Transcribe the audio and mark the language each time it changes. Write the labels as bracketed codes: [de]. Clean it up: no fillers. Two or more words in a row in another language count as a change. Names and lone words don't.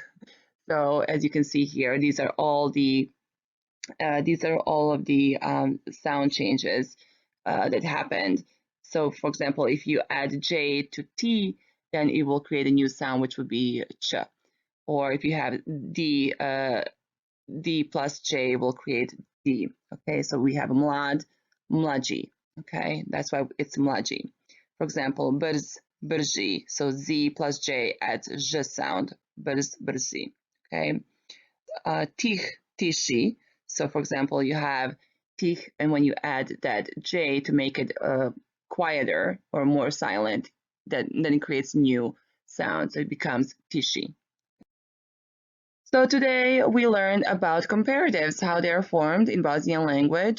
[en] So as you can see here, these are all of the sound changes that happened. So for example, if you add J to T, then it will create a new sound, which would be ch. Or if you have D plus J will create D. Okay, so we have [bs] mlad, mlađi. [en] Okay, that's why it's mlađi. For example, [bs] brz, brži. [en] So Z plus J adds ž sound, [bs] brz, brzi. Okay, tih, tiši. [en] So for example, you have tih, and when you add that J to make it quieter or more silent, then it creates new sound. So it becomes tiši. So today we learned about comparatives, how they are formed in Bosnian language.